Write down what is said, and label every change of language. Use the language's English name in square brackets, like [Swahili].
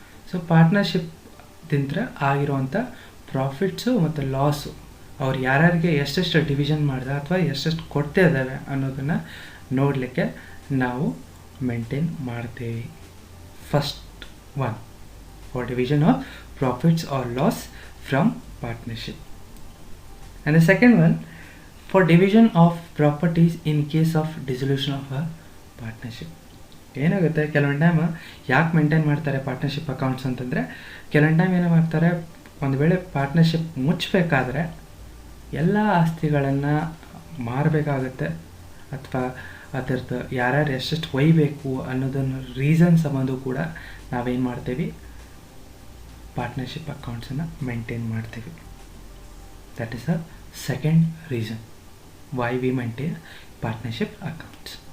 [Kannada] So ಪಾರ್ಟ್ನರ್ಶಿಪ್ದಿಂದ ಆಗಿರುವಂಥ profits ಮತ್ತು loss ಅವ್ರು ಯಾರ್ಯಾರಿಗೆ ಎಷ್ಟೆಷ್ಟು ಡಿವಿಷನ್ ಮಾಡಿದೆ ಅಥವಾ ಎಷ್ಟೆಷ್ಟು ಕೊಡ್ತಾ ಇದ್ದಾವೆ ಅನ್ನೋದನ್ನು ನೋಡಲಿಕ್ಕೆ ನಾವು ಮೇಂಟೈನ್ ಮಾಡ್ತೇವೆ. [English] First one, for division of profits or loss from partnership. And the second one, for division of properties in case of dissolution of a partnership. [Kannada] ಏನಾಗುತ್ತೆ, ಕೆಲವೊಂದು ಟೈಮ್ ಯಾಕೆ ಮೇಂಟೈನ್ ಮಾಡ್ತಾರೆ ಪಾರ್ಟ್ನರ್ಶಿಪ್ ಅಕೌಂಟ್ಸ್ ಅಂತಂದರೆ, ಕೆಲವೊಂದು ಟೈಮ್ ಏನು ಮಾಡ್ತಾರೆ, ಒಂದು ವೇಳೆ ಪಾರ್ಟ್ನರ್ಶಿಪ್ ಮುಚ್ಚಬೇಕಾದ್ರೆ ಎಲ್ಲ ಆಸ್ತಿಗಳನ್ನು ಮಾರಬೇಕಾಗುತ್ತೆ ಅಥವಾ ಅದರದ್ದು ಯಾರ್ಯಾರು ಎಷ್ಟೆಷ್ಟು ಒಯ್ಯಬೇಕು ಅನ್ನೋದನ್ನು ರೀಸನ್ ಸಂಬಂಧ ಕೂಡ ನಾವೇನು ಮಾಡ್ತೀವಿ, ಪಾರ್ಟ್ನರ್ಶಿಪ್ ಅಕೌಂಟ್ಸನ್ನು ಮೇಂಟೈನ್ ಮಾಡ್ತೀವಿ. [English] That is the second reason why we maintain partnership accounts.